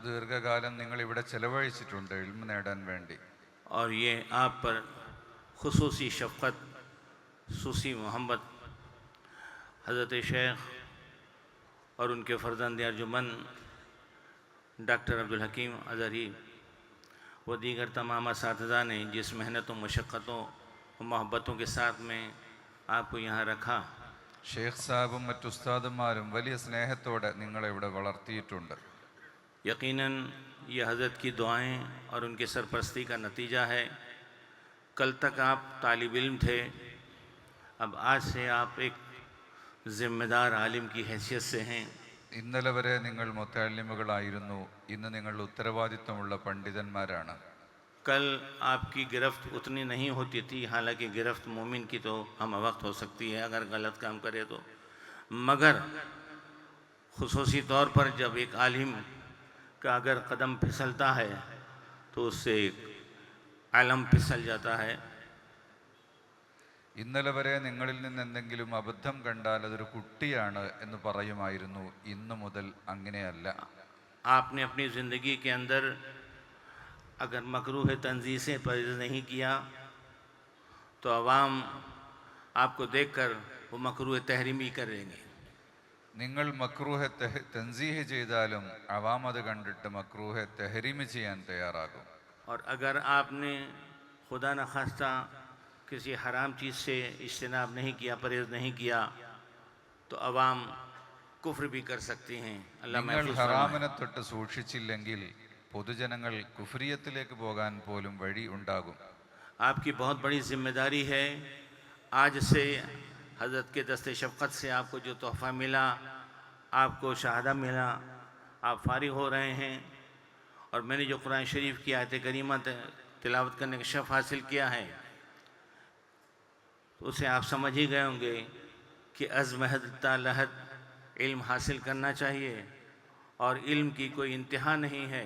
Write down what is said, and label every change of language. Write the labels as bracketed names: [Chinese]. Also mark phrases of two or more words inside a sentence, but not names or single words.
[Urdu] اور یہ آپ پر خصوصی شفقت، خصوصی محبت حضرت شیخ اور ان کے فرزند ارجمند ڈاکٹر عبدالحکیم اظہری و دیگر تمام اساتذہ نے جس محنت و مشقتوں و محبتوں کے ساتھ میں آپ کو یہاں رکھا. [Malayalam] ഷേഖ് സാബും മറ്റു ഉസ്താദന്മാരും വലിയ സ്നേഹത്തോടെ നിങ്ങളെ ഇവിടെ വളർത്തിയിട്ടുണ്ട്. [Urdu] یقیناً یہ حضرت کی دعائیں اور ان کے سرپرستی کا نتیجہ ہے. کل تک آپ طالب علم تھے، اب آج سے آپ ایک ذمہ دار عالم کی حیثیت سے ہیں. [Malayalam] ഇന്നലെ വരെ നിങ്ങൾ മുത്തഅല്ലിമുകളായിരുന്നു, ഇന്ന് നിങ്ങൾ ഉത്തരവാദിത്വമുള്ള പണ്ഡിതന്മാരാണ്. [Urdu] کل آپ کی گرفت اتنی نہیں ہوتی تھی، حالانکہ گرفت مومن کی تو ہم وقت ہو سکتی ہے اگر غلط کام کرے تو، مگر خصوصی طور پر جب ایک عالم کا اگر قدم پھسلتا ہے تو اس سے ایک علم پھسل جاتا ہے. [Malayalam] ഇന്നലെ വരെ നിങ്ങളിൽ നിന്ന് എന്തെങ്കിലും അബദ്ധം കണ്ടാൽ അതൊരു കുട്ടിയാണ് എന്ന് പറയുമായിരുന്നു. ഇന്നു മുതൽ അങ്ങനെയല്ല. [Urdu] آپ نے اپنی زندگی کے اندر اگر مکروہ تنزیہ سے پرہیز نہیں کیا تو عوام آپ کو دیکھ کر وہ مکروہ تحریمی کریں گے. [Malayalam] നിങ്ങൾ [Urdu] مکروہ تنزیہ [Malayalam] ചെയ്താലും അവാം അത് കണ്ടിട്ട് [Urdu] مکروہ تحریم [Malayalam] ചെയ്യാൻ തയ്യാറാകും. [Urdu] اور اگر آپ نے خدا نخواستہ کسی حرام چیز سے اجتناب نہیں کیا، پرہیز نہیں کیا، تو عوام کفر بھی کر سکتی ہیں. اللہ [Malayalam] നിങ്ങൾ [Urdu] محفوظ [Malayalam] ഹറാമിനെ [Urdu] فرمائے. [Malayalam] തൊട്ട് സൂക്ഷിച്ചില്ലെങ്കിൽ പൊതുജനങ്ങൾ കുഫ്രിയത്തിലേക്ക് പോകാൻ പോലും വഴി ഉണ്ടാകും. [Urdu] آپ کی بہت بڑی ذمہ داری ہے. آج سے حضرت کے دست شفقت سے آپ کو جو تحفہ ملا، آپ کو شہادہ ملا، آپ فارغ ہو رہے ہیں، اور میں نے جو قرآن شریف کی آیت کریمہ تلاوت کرنے کا شرف حاصل کیا ہے، تو اسے آپ سمجھ ہی گئے ہوں گے کہ [Persian] از مہد تا لحد [Urdu] علم حاصل کرنا چاہیے اور علم کی کوئی انتہا نہیں ہے.